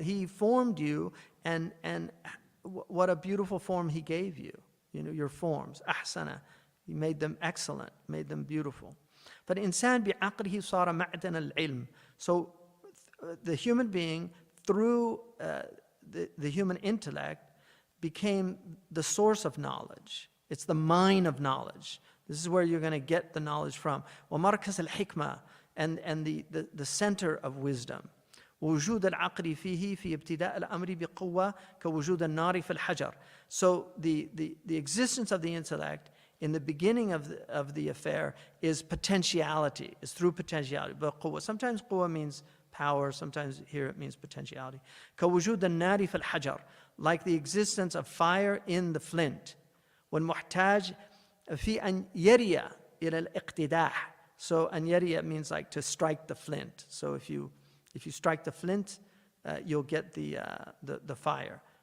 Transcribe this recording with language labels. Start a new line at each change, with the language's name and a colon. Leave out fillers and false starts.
English: He formed you, and what a beautiful form he gave you. Your forms. أحسن. He made them excellent, made them beautiful.
Arabic: فالإنسان بعقله صار معدن العلم.
English: So the human being, through the human intellect, became the source of knowledge. It's the mine of knowledge. This is where you're going to get the knowledge from.
Arabic: ومركز الحكمة.
English: And the center of wisdom.
Arabic: وجود العقل فيه في ابتداء الأمر بقوة كوجود النار في الحجر.
English: So the existence of the intellect in the beginning of the affair is potentiality, is through potentiality.
Arabic: بقوة.
English: Sometimes قوة means power, sometimes here it means potentiality.
Arabic: كوجود النار في الحجر,
English: like the existence of fire in the flint.
Arabic: والمحتاج في أن يري إلى الاقتداح.
English: So anyariya means like to strike the flint. So if you strike the flint, you'll get the fire.